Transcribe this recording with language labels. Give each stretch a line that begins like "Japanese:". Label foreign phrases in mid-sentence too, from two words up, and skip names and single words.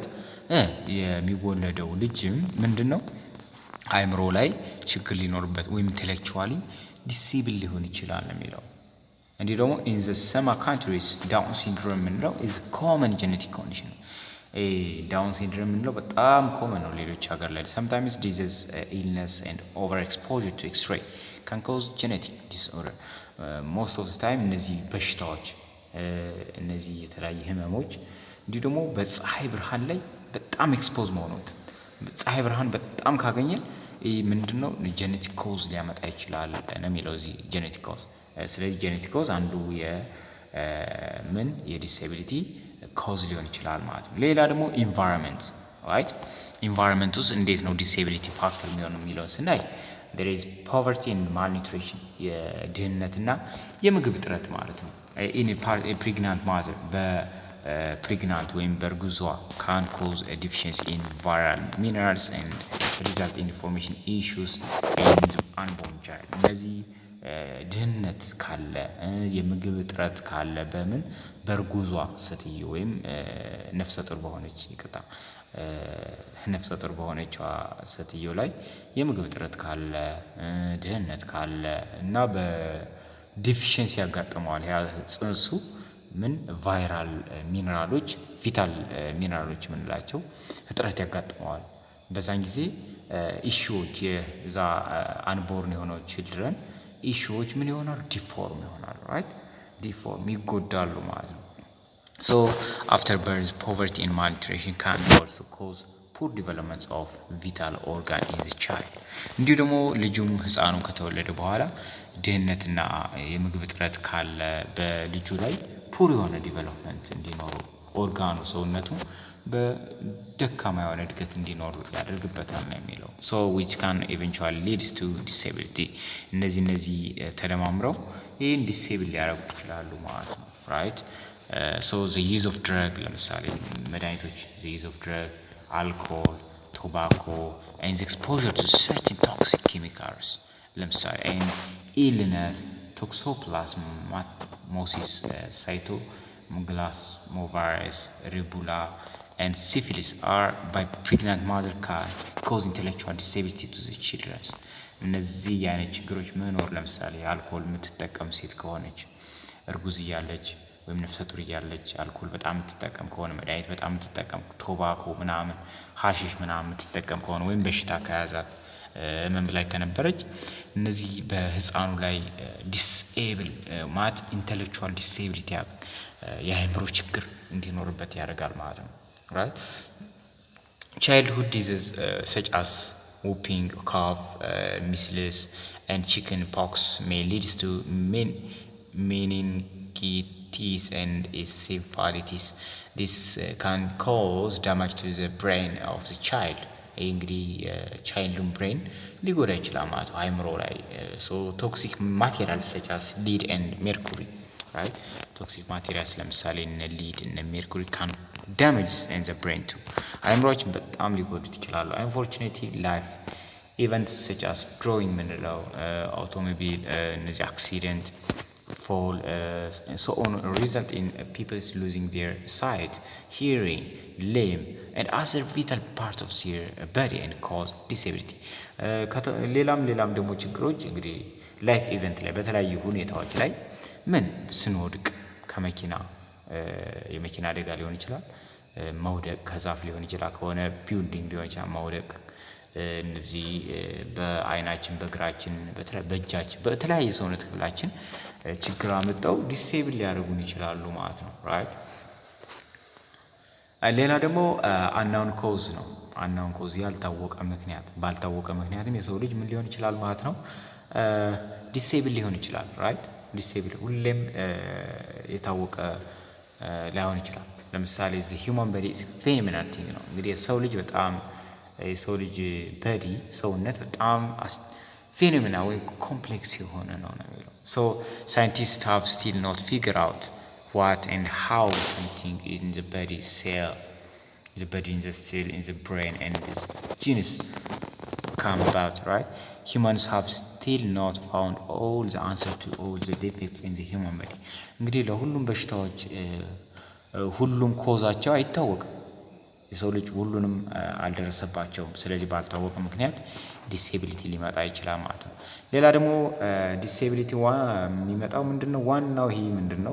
Amharic: የሚወለደው ልጅም ምንድነው አይምሮ ላይ ችግር ሊኖርበት ወይም
English: intellectually disabled
Amharic: ሊሆን ይችላል የሚለው። እንዲህ ደግሞ
English: in the some countries
Amharic: ዳውን ሲንድሮም የምንለው
English: is common genetic condition።
Amharic: ዳውን ሲንድሮም የምንለው በጣም ኮመን ነው ሌሎች ሀገር ላይ።
English: sometimes disease illness and overexposure to x-ray can cause genetic disorder. most of the time
Amharic: እነዚህ በሽታዎች እነዚህ የተለያዩ ህመሞች እንዲሁ ደግሞ በፀሐይ ብርሃን ላይ በጣም ኤክስፖዝ መሆኑት ፀሐይ ብርሃን በጣም ካገኘን ምንድነው
English: genetic cause
Amharic: ሊያመጣ ይችላል ነው የሚለው እዚህ
English: genetic cause።
Amharic: ስለዚህ
English: genetic cause
Amharic: አንዱ የዲስኤቢሊቲ ኮዝ ሊሆን ይችላል ማለት ነው። ሌላ ደግሞ
English: environment right።
Amharic: ኢንቫይሮንመንት ውስጥ እንዴት ነው
English: disability factor
Amharic: የሚሆነው የሚለውን ስናይ
English: there is poverty and malnutrition
Amharic: የድህነትና የምግብ እጥረት ማለት ነው።
English: in a pregnant mother
Amharic: በፕሬግናንት ወይም በእርጉዟ
English: can cause a deficiency in viral minerals and result in information issues in the unborn child.
Amharic: እነዚህ ድህነት ካለ የምግብ እጥረት ካለ በምን በእርጉዟ ሴትዮ ወይም ነፍሰ ጡር በሆነችዋ ሴትዮ ላይ የምግብ እጥረት ካለ ድህነት ካለ እና በዲፊሽንሲ ያጋጥመዋል ያ ጽንሱ ምን ቫይራል ሚነራሎች ቪታል ሚነራሎች የምንላቸው እጥረት ያጋጥመዋል። በዛን ጊዜ ኢሹዎች የዛ አንቦርን የሆነው ችልድረን ኢሹዎች ምን ይሆናሉ? ዲፎርም ይሆናሉ ራይት። ዲፎርም ይጎዳሉ ማለት ነው።
English: so after birth poverty and malnutrition can also cause poor development of vital organ in the child.
Amharic: እንዲሁ ደግሞ ልጁም ህፃኑ ከተወለደ በኋላ ድህነትና የምግብ እጥረት ካለ በልጁ ላይ ፑር የሆነ ዲቨሎፕመንት እንዲኖር ኦርጋኑ ሰውነቱ በደካማ የሆነ እድገት እንዲኖር ያደርግበታል ነው የሚለው።
English: so which can eventually leads to disability.
Amharic: እነዚህ ተደማምረው ይህን ዲስኤብል ሊያደርጉት ይችላሉ ማለት ነው right.
English: so the use of drug
Amharic: ለምሳሌ መድኃኒቶች
English: the use of drug alcohol tobacco and the exposure to certain toxic chemicals ለምሳሌ and illness toxoplasmosis cytomegalovirus rubella and syphilis are by pregnant mother can cause intellectual disability to the children.
Amharic: እነዚህ አይነት ችግሮች መኖር ለምሳሌ አልኮል የምትጠቀም ሴት ከሆነች እርጉዝ እያለች ወይም ነፍሰ ጡር እያለች አልኮል በጣም የምትጠቀም ከሆነ መድኃኒት በጣም የምትጠቀም ቶባኮ ምናምን ሐሺሽ ምናምን የምትጠቀም ከሆነ ወይም በሽታ ከያዛት ህመም ላይ ከነበረች እነዚህ በህፃኑ ላይ ዲስኤብል ማለት
English: intellectual disability
Amharic: የአእምሮ ችግር እንዲኖርበት ያደርጋል ማለት ነው right.
English: childhood diseases such as whooping cough measles and chicken pox may lead to meningitis teeth and encephalitis. This can cause damage to the brain of the child.
Amharic: እንግዲህ ቻይልዱን ብሬን ሊጎዳ ይችላል ማለት ነው አይምሮ ላይ
English: so toxic materials such as lead and mercury right toxic materials
Amharic: ለምሳሌ እነ lead እነ mercury
English: can damage in the brain too
Amharic: አይምሮችን በጣም ሊጎዱት ይችላሉ
English: unfortunately life events such as drawing ምንለው automobile እነዚህ accident fall and so on result in people losing their sight hearing limb and other vital parts of their body and cause disability
Amharic: ሌላም ደግሞ ችግሮች እንግዲህ
English: life event
Amharic: ላይ በተለያዩ ሁኔታዎች ላይ ምን ስንወድቅ ከመኪና የመኪና አደጋ ሊሆን ይችላል መውደቅ ከዛፍ ሊሆን ይችላል ከሆነ ቢልዲንግ ሊሆን ይችላል መውደቅ እነዚህ በአይናችን በእግራችን በእጃችን በተለያየ ሰውነት ክፍላችን ችግር አመጣው ዲሴብል ሊያደርጉን ይችላሉ ማለት ነው ራይት ሌላ ደግሞ
English: unknown cause
Amharic: ነው
English: unknown cause
Amharic: ያልታወቀ ምክንያት ባልታወቀ ምክንያትም የሰው ልጅ ምን ሊሆን ይችላል ማለት ነው ዲሴብል ሊሆን ይችላል ራይት ዲሴብል ሁሌም የታወቀ ላይሆን ይችላል ለምሳሌ
English: the human body is phenomenal thing
Amharic: ነው እንግዲህ የሰው ልጅ በዲ ሰውነት በጣም ፌኖሜናል ወይ ኮምፕሌክስ የሆነ ነው የሚለው
English: so scientists have still not figured out what and how something in the body cell in the cell in the brain and the genes come about right humans have still not found all the answer to all the defects in the human body
Amharic: እንግዲህ ለሁሉም በሽታዎች ሁሉም ኮዛቸው አይታወቅም የሰው ልጅ ሁሉንም አልደረሰባቸውም ስለዚህ ባልታወቀ ምክንያት ዲሴቢሊቲ ሊመጣ ይችላል ማለት ነው ሌላ ደግሞ ዲሴቢሊቲ የሚመጣው ምንድነው ዋናው ይሄ ምንድነው